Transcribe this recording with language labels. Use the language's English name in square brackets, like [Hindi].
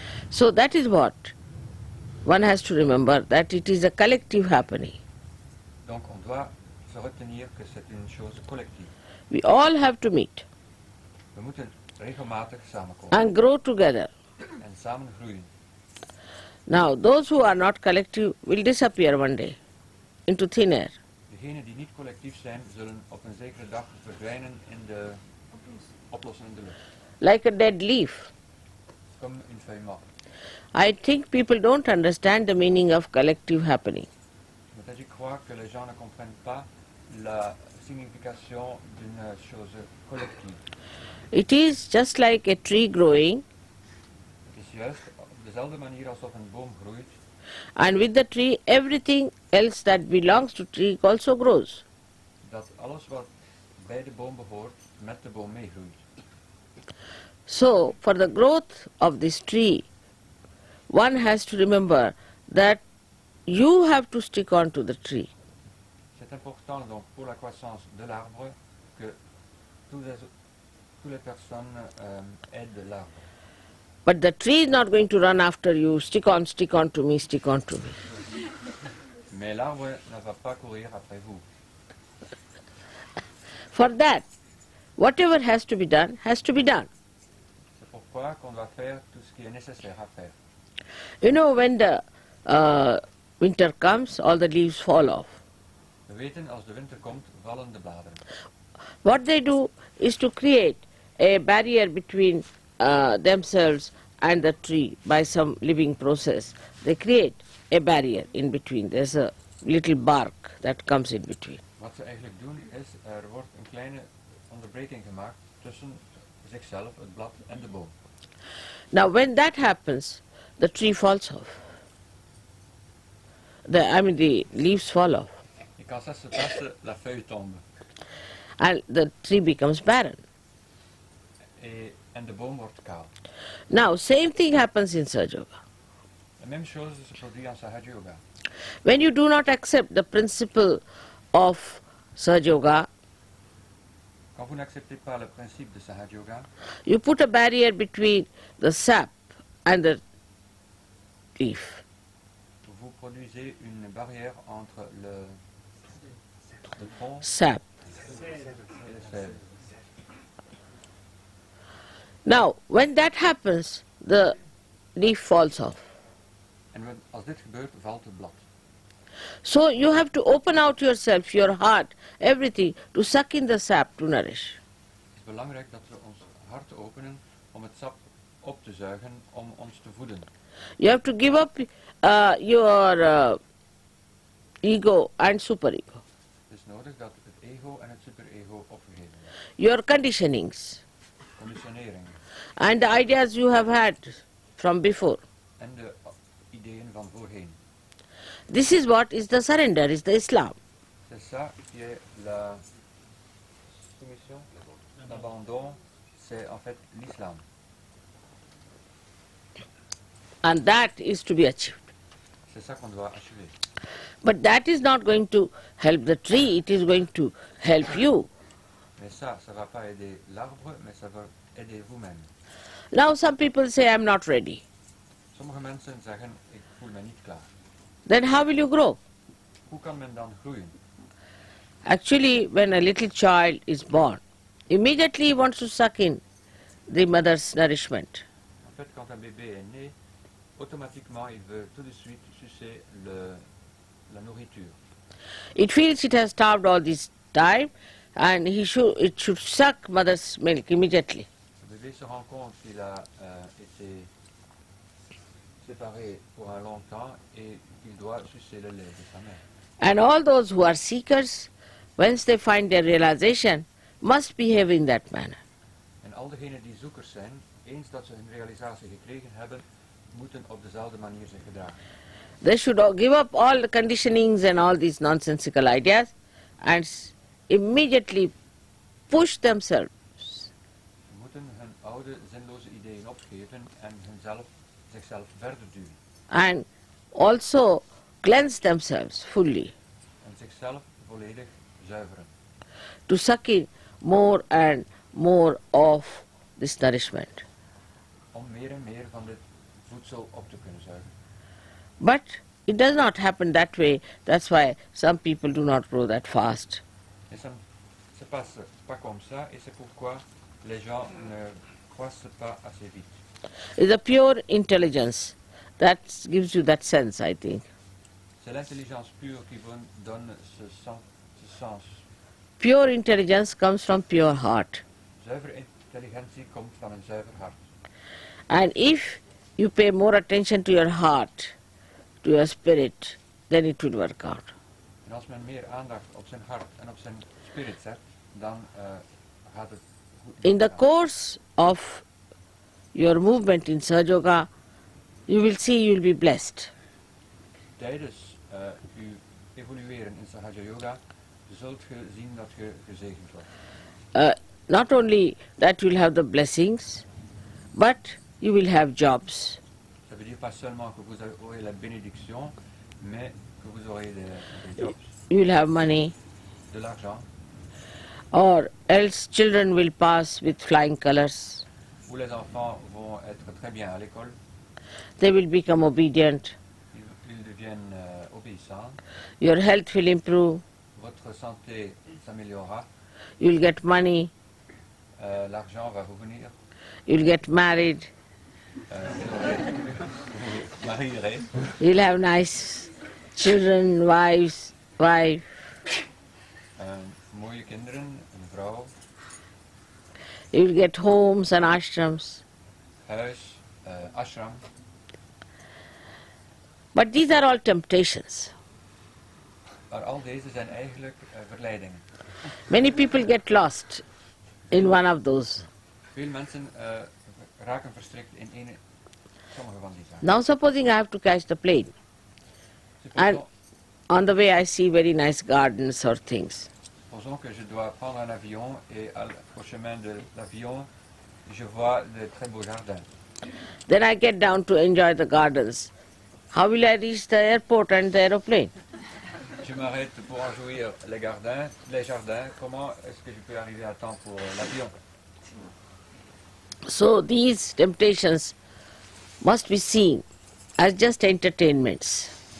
[English] So that is what one has to remember, that it is a collective happening. [French] Donc on doit se retenir que c'est une chose collective. [English] We all have to meet [Dutch] We moeten regelmatig samenkomen [English] and grow together. [Dutch] en samen groeien. [English] Now, those who are not collective will disappear one day into thin air. [Dutch] Degenen die niet collectief zijn, zullen op een zekere dag verdwijnen in de oplossing in de lucht. [English] Like a dead leaf. [French] Comme une feuille morte. [English] I think people don't understand the meaning of collective happening. [French] Mais je crois que les gens ne comprennent pas la signification d'une chose collective. [English] It is just like a tree growing, [Dutch] Het is juist op dezelfde manier alsof een boom groeit. [English] and with the tree everything else that belongs to tree also grows. [Dutch] Dat alles wat bij de boom behoort, met de boom meegroeit. [English] So, for the growth of this tree, one has to remember that you have to stick on to the tree. [French] C'est important donc pour la croissance de l'arbre que toutes les personnes aident l'arbre. [English] But the tree is not going to run after you, stick on to me, stick on to me. [French] Mais l'arbre ne va pas courir après vous. [English] For that, whatever has to be done, has to be done. [French] C'est pourquoi qu'on doit faire tout ce qui est nécessaire à faire. [English] You know, when the winter comes, all the leaves fall off. [Dutch] We weten, als de winter komt, vallen de bladeren. [English] What they do is to create a barrier between themselves and the tree by some living process. They create a barrier in between. There's a little bark that comes in between. [Dutch] Wat ze eigenlijk doen is, er wordt een kleine onderbreking gemaakt tussen zichzelf, het blad en de boom. [English] Now when that happens, the tree falls off. The leaves fall off. [French] Et quand ça se passe, la feuille tombe. [English] And the tree becomes barren. [Dutch] En de boom wordt kaal. [English] Now, same thing happens in Sahaja Yoga. [French] La même chose se produit en Sahaja Yoga. [English] When you do not accept the principle of Sahaja Yoga, [French] Quand vous n'acceptez pas le principe de Sahaja Yoga, [English] you put a barrier between the sap and the leaf. [French] vous produisez une barrière entre le tronc [English] Sap. [French] et le sève. [English] Now, when that happens, the leaf falls off. [Dutch] En als dit gebeurt, valt het blad. [English] So you have to open out yourself, your heart, everything, to suck in the sap to nourish. [Dutch] Het is belangrijk dat we ons hart openen om het sap op te zuigen, om ons te voeden. [English] You have to give up your ego and superego, [Dutch] Het is nodig dat het ego en het superego opgegeven worden. [English] your conditionings, [Dutch] Conditionering [English] and the ideas you have had from before. [Dutch] en de ideeën van voorheen. [English] This is what is the surrender, is the Islam. [French] C'est ça qui est la soumission, l'abandon, c'est en fait l'islam. [English] And that is to be achieved. [French] C'est ça qu'on doit achever. [English] But that is not going to help the tree, it is going to help you. [French] Mais ça ne va pas aider l'arbre, mais ça va aider vous-même. [English] Now some people say, I am not ready. [Dutch] Sommige mensen zeggen, ik voel me niet klaar. [English] Then how will you grow? [Dutch] Hoe kan men dan groeien? [English] Actually, when a little child is born, immediately he wants to suck in the mother's nourishment. [French] En fait, quand un bébé est né, automatiquement, il veut tout de suite sucer la nourriture. [English] It feels it has starved all this time, and it should suck mother's milk immediately. [French] Le bébé se rend compte qu'il a été séparé pour un long temps et qu'il doit sucer le lait de sa mère. [English] And all those who are seekers, once they find their realization, must behave in that manner. [Dutch] En al diegenen die zoekers zijn, eens dat ze hun realisatie gekregen hebben, moeten op dezelfde manier zich gedragen. [English] They should give up all the conditionings and all these nonsensical ideas and immediately push themselves. [Dutch] Ze moeten hun oude zinloze ideeën opgeven en zichzelf verder duwen. [English] And also cleanse themselves fully [Dutch] En zichzelf volledig zuiveren. [English] to suck in more and more of this nourishment. [Dutch] Om meer en meer van dit voedsel op te kunnen zuigen. [English] But it does not happen that way. That's why some people do not grow that fast. [French] Et ça ne se passe pas comme ça, et c'est pourquoi les gens ne croissent pas assez vite. [English] It's a pure intelligence that gives you that sense, I think. [French] C'est l'intelligence pure qui vous donne ce sens. [English] Pure intelligence comes from pure heart. [Dutch] Zuivere intelligentie komt van een zuiver hart. [English] And if you pay more attention to your heart, to your spirit, then it will work out. [Dutch] En als men meer aandacht op zijn hart en op zijn spirit zet, dan gaat het goed. [English] In the course of your movement in Sahaja Yoga, you will see you will be blessed. [Dutch] Tijdens uw evolueren in Sahaja Yoga zult je zien dat je gezegend wordt. [English] Not only that you will have the blessings, but you will have jobs. [French] Ça veut dire pas seulement que vous aurez la bénédiction, mais que vous aurez des jobs, [English] You will have money, [French] de l'argent, [English] or else children will pass with flying colors. [French] où les enfants vont être très bien à l'école, [English] They will become obedient. [French] ils deviennent obéissants, [English] Your health will improve. [French] votre santé s'améliorera, [English] You will get money. [French] l'argent va revenir, [English] You will get married. [French] vous marierez, [English] You will have nice children, wife. [Dutch] mooie kinderen, een vrouw, [English] You will get homes and ashrams. [Dutch] huis, ashram. [English] But these are all temptations. [Dutch] Maar al deze zijn eigenlijk verleidingen. [English] Many people get lost in one of those. [Dutch] Veel mensen raken verstrikt in sommige van die zaken. [English] Now supposing I have to catch the plane, and on the way I see very nice gardens or things. [French] Supposons que je dois prendre un avion et au chemin de l'avion, je vois de très beaux jardins. [English] Then I get down to enjoy the gardens. How will I reach the airport and the aeroplane? [French] Je m'arrête pour en jouir les jardins. Comment est-ce que je peux arriver à temps pour l'avion? [English] So these temptations must be seen as just entertainments.